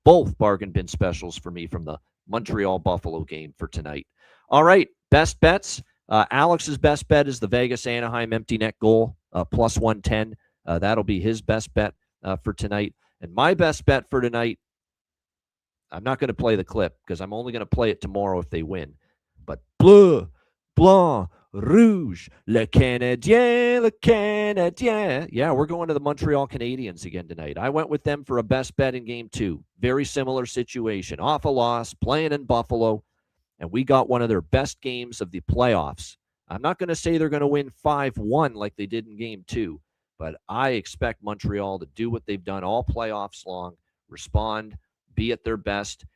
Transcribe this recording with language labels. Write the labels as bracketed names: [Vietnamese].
[English] Both bargain bin specials for me from the Montreal Buffalo game for tonight. All right, best bets. Alex's best bet is the Vegas Anaheim empty net goal plus 110. That'll be his best bet for tonight. And my best bet for tonight, I'm not going to play the clip because I'm only going to play it tomorrow if they win. [French] But bleu, blanc, rouge, le Canadien, le Canadien. [English] Yeah, we're going to the Montreal Canadiens again tonight. I went with them for a best bet in Game 2. Very similar situation. Off a loss, playing in Buffalo, and we got one of their best games of the playoffs. I'm not going to say they're going to win 5-1 like they did in Game 2, But I expect Montreal to do what they've done all playoffs long, respond, be at their best.